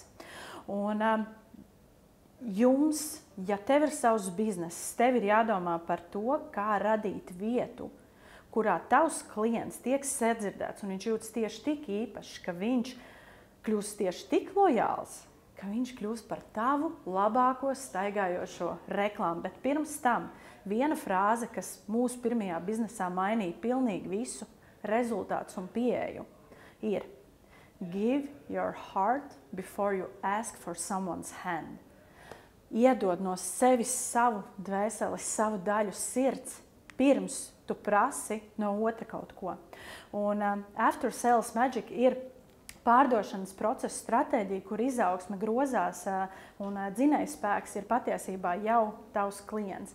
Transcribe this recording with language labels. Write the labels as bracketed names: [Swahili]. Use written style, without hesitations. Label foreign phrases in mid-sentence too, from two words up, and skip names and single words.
[Latvian] Un jums, ja tev ir savs bizness, tev ir jādomā par to, kā radīt vietu, kurā tavs klients tiek sadzirdēts un viņš jūtas tieši tik īpašs, ka viņš kļūst tieši tik lojāls, ka viņš kļūst par tavu labāko staigājošo reklāmu. Bet pirms tam viena frāze, kas mūsu pirmajā biznesā mainīja pilnīgi visu rezultātus un pieeju, ir [English] give your heart before you ask for someone's hand. [Latvian] Iedod no sevis savu dvēseli, savu daļu sirds, pirms tu prasi no otra kaut ko. Un After Sales Magic ir pārdošanas procesa stratēģija, kur izaugsme grozās un dzinējspēks ir patiesībā jau tavs klients.